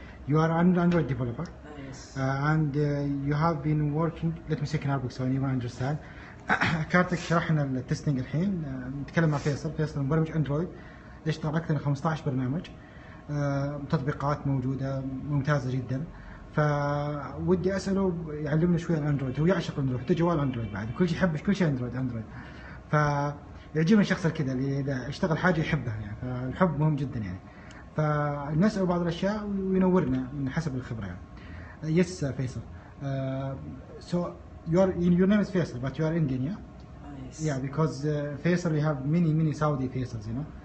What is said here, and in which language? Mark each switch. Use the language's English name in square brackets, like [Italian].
[English] You are an Android developer. Yes. And you have been working. Let me say in Arabic so anyone understand. [Arabic] كارتك شرحنا التستنج الحين. نتكلم مع فيصل مبرمج اندرويد يشتغل اكثر من 15 برنامج. تطبيقات موجوده ممتازه جدا. فودي اساله يعلمنا شوي عن اندرويد. هو يعشق اندرويد، حتى جوال اندرويد بعد، كل شيء يحب، كل شيء اندرويد. فيعجبني الشخص كذا اللي اذا اشتغل حاجه يحبها يعني، فالحب مهم جدا يعني. فنساله بعض الاشياء وينورنا من حسب الخبره يعني. [English] Yes, Faisal. So your name is Faisal, but you are Indian, yeah? Yes. Yeah, because Faisal, we have many Saudi Faisals, you know.